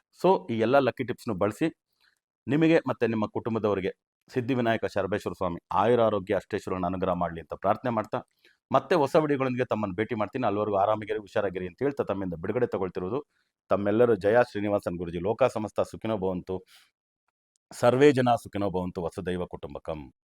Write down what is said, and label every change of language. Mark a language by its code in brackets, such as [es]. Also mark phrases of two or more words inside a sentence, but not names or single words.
[kn] ಸೊ ಈ ಎಲ್ಲ [en] lucky tips [kn] ಬಳಸಿ. ನಿಮಗೆ ಮತ್ತು ನಿಮ್ಮ ಕುಟುಂಬದವರಿಗೆ ಸಿದ್ಧಿವಿನಾಯಕ ಶರಬೇಶ್ವರ ಸ್ವಾಮಿ ಆಯುರಾರೋಗ್ಯ ಅಷ್ಟೇಶ್ವರನ ಅನುಗ್ರಹ ಮಾಡಲಿ ಅಂತ ಪ್ರಾರ್ಥನೆ ಮಾಡ್ತಾ, ಮತ್ತೆ ಹೊಸ ವಿಡಿಯೋಗಳೊಂದಿಗೆ ತಮ್ಮನ್ನು ಭೇಟಿ ಮಾಡ್ತೀನಿ. ಅಲ್ಲಿವರೆಗೂ ಆರಾಮಿಗಿರಿ, ಹುಷಾರಾಗಿರಿ ಅಂತ ಹೇಳ್ತಾ ತಮ್ಮಿಂದ ಬಿಡುಗಡೆ ತಗೊಳ್ತಿರೋದು ತಮ್ಮೆಲ್ಲರೂ ಜಯ ಶ್ರೀನಿವಾಸನ್ ಗುರುಜಿ. [sa] ಲೋಕ ಸಮಸ್ತ ಸುಖಿನೋ ಭವಂತು, ಸರ್ವೇ ಜನ ಸುಖಿನೋ ಭವಂತು, ವಸುದೈವ ಕುಟುಂಬಕಂ.